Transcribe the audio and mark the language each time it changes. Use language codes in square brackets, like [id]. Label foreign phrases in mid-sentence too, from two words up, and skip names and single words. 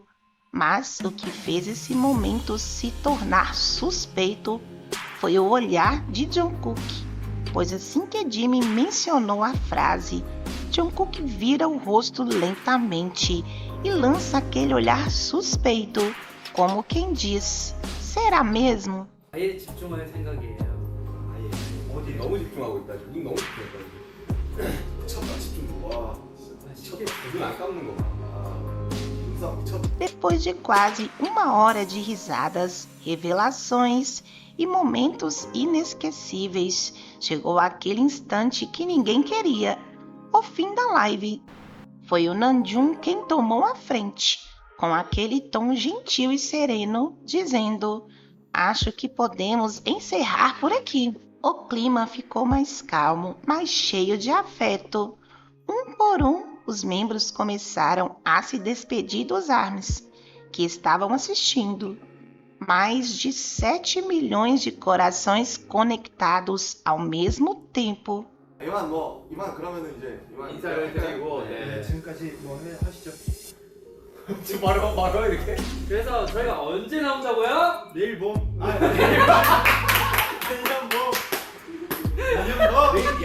[pt] Mas o que fez esse momento se tornar suspeito foi o olhar de Jungkook, pois assim que Jimmy mencionou a frase, Jungkook vira o rosto lentamente e lança aquele olhar suspeito, como quem diz, será mesmo? [ko] 아예 집중할 생각이에요. 아예 어디 너무 집중하고 있다. 눈 너무 집중했다. 미쳤다 집중. 와 진짜 눈안 감는 거 봐. 인상 미쳤다. [pt] Depois de quase 1 hora de risadas, revelações e momentos inesquecíveis, chegou aquele instante que ninguém queria, o fim da live. Foi o Namjoon quem tomou a frente, com aquele tom gentil e sereno, dizendo: acho que podemos encerrar por aqui. O clima ficou mais calmo, mais cheio de afeto. Um por um, os membros começaram a se despedir dos ARMYs, que estavam assistindo. Mais de 7 milhões de corações conectados ao mesmo tempo. [ko] 이만 그러면은 이제 이만 인사를 드리고 네, 네. 지금까지 뭐 하시죠? 지금 바로 이렇게. 그래서 저희가 언제 나온다고요? 내일 봄. 내년 봄. 내년 봄.